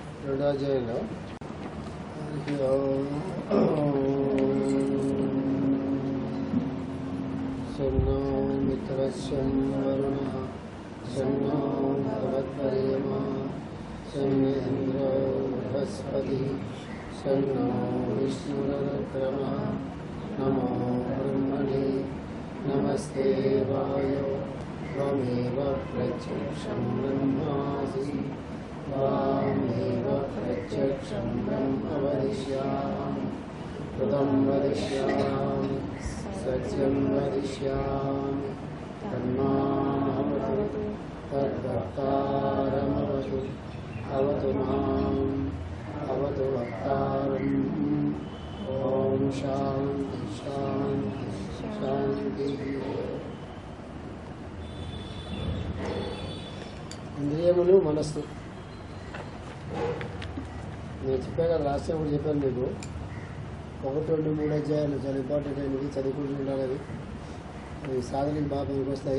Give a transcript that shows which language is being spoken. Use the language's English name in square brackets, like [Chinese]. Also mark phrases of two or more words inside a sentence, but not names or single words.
[Sanskrit] రెండాధ్యాయంలో సన్నో మిత్రస్యం వరుణ సన్నో భవద్వర్యమా సన్నేంద్రో బృహస్పతి సన్నో విష్ణురక్రమః నమో బ్రహ్మణే నమస్తే వాయో త్వమేవ ప్రత్యక్షం బ్రహ్మాసి त्वामेव प्रत्यक्षं ब्रह्म वदिष्यामि कृतं वदिष्यामि सत्यं वदिष्यामि तन्मामवतु तद्वक्तारमवतु अवतु माम् अवतु वक्तारम् ॐ शान्ति शान्ति शान्तिः [Telugu] ఇంద్రియములు మనస్సు నేను చెప్పాను కదా [English] last time [Telugu] కూడా చెప్పాను మీకు 1, 2, 3 అధ్యాయాలు చాలా ఇంపార్టెంట్ అయినవి చదువుకుంటూ ఉండాలి. అవి సాధనకి బాగా పనికి వస్తాయి.